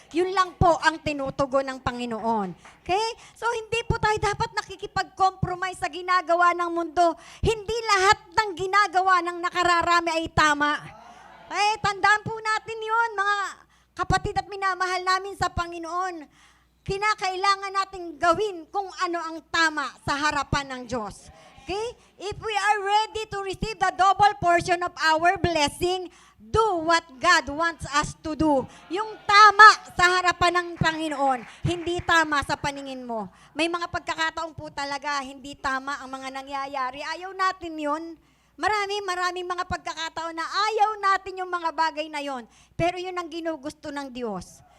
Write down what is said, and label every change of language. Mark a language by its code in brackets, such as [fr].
[tl] Yun lang po ang tinutugon ng Panginoon. Okay? So hindi po tayo dapat nakikipag-compromise sa ginagawa ng mundo. Hindi lahat ng ginagawa ng nakararami ay tama. Tandaan po natin yun, mga kapatid at minamahal namin sa Panginoon. Kinakailangan nating gawin kung ano ang tama sa harapan ng Diyos. Okay? [en] If we are ready to receive the double portion of our blessing, do what God wants us to do. [tl] Yung tama sa harapan ng Panginoon, hindi tama sa paningin mo. May mga pagkakataon po talaga, hindi tama ang mga nangyayari. Ayaw natin yun. Maraming mga pagkakataon na ayaw natin yung mga bagay na yon. Pero yun ang ginugusto ng Diyos.